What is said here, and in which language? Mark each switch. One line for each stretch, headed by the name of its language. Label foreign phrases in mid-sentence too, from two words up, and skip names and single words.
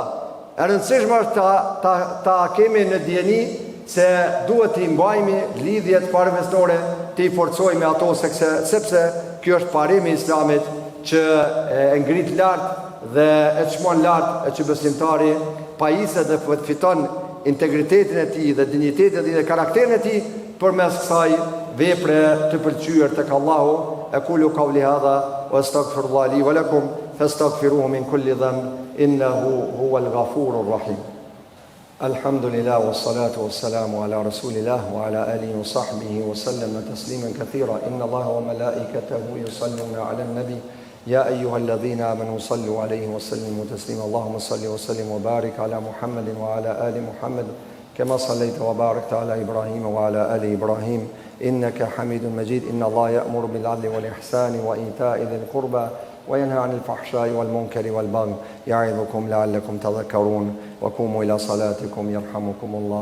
Albanian: E rëndësishme është ta kemi në dijeni se duhet të mbajmë lidhjet parafisnore, të i forcojmë ato sepse kjo është parimi i Islamit që e ngrit lart dhe e çmon lart e që besimtari pajiset dhe fiton integritetin e tij dhe dinjitetin e tij dhe karakterin e tij përmes kësaj vepre të pëlqyer tek Allahu.
Arabic: أقول قولي هذا وأستغفر الله لي ولكم فاستغفروه من كل ذنب إنه هو الغفور الرحيم. الحمد لله والصلاة والسلام على رسول الله وعلى آله وصحبه وسلم تسليما كثيرا. إن الله وملائكته يصلون على النبي يا أيها الذين آمنوا صلوا عليه وسلموا تسليما اللهم صل وسلم وبارك على محمد وعلى آل محمد كما صليت وباركت على إبراهيم وعلى آل إبراهيم إنك حميد مجيد إن الله يأمر بالعدل والإحسان وإيتاء ذي القربى وينهى عن الفحشاء والمنكر والبغي يعظكم لعلكم تذكرون وقوموا إلى صلاتكم يرحمكم الله.